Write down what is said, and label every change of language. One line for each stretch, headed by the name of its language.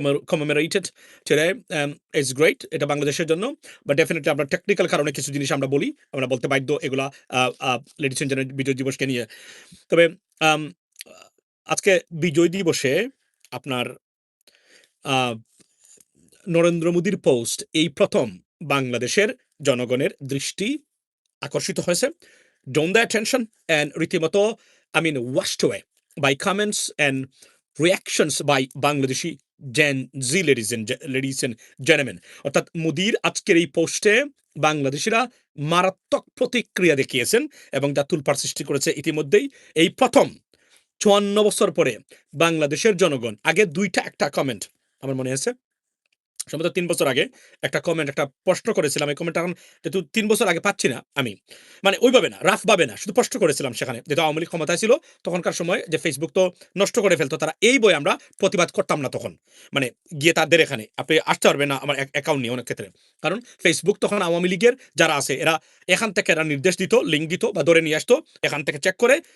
English: Commemorated today, is great
Bangla: এটা বাংলাদেশের জন্য,
English: but definitely
Bangla: আমরা টেকনিক্যাল কারণে কিছু জিনিস আমরা বলি, আমরা বলতে বাধ্য এগুলা
English: ladies and gentleman
Bangla: বিজয় দিবসকে নিয়ে। তবে আম, আজকে বিজয় দিবসে আপনার নরেন্দ্র মোদীর পোস্ট এই প্রথম বাংলাদেশের জনগণের দৃষ্টি আকর্ষিত হয়েছে।
English: Drawn their attention and
Bangla: রীতিমতো
English: washed away by comments and reactions by Bangladeshi Gen Z ladies and gentlemen।
Bangla: অর্থাৎ মোদির আজকের এই পোস্টে বাংলাদেশিরা মারাত্মক প্রতিক্রিয়া দেখিয়েছেন এবং যা তুলপাড় সৃষ্টি করেছে ইতিমধ্যেই। এই প্রথম 54 বছর পরে বাংলাদেশের জনগণ, আগে একটা কমেন্ট আমার মনে আছে সম্ভবত 3 বছর আগে একটা কমেন্ট, একটা প্রশ্ন করেছিলাম। এই কমেন্টটা এখন যেহেতু 3 বছর আগে পাচ্ছি না আমি, ওইভাবে না, রাফ ভাবে না, শুধু প্রশ্ন করেছিলাম সেখানে, যেহেতু আওয়ামী লীগ ক্ষমতায় ছিল তখনকার সময়, যে ফেসবুক তো নষ্ট করে ফেলতো তারা, এই বই আমরা প্রতিবাদ করতাম না তখন, গিয়ে তাদের এখানে আপনি আসতে পারবেন না আমার অ্যাকাউন্ট নিয়ে অনেক ক্ষেত্রে, কারণ ফেসবুক তখন আওয়ামী লীগের যারা আছে এরা এখান থেকে এরা নির্দেশ দিত, লিঙ্ক দিত বা ধরে নিয়ে আসতো এখান থেকে চেক করে।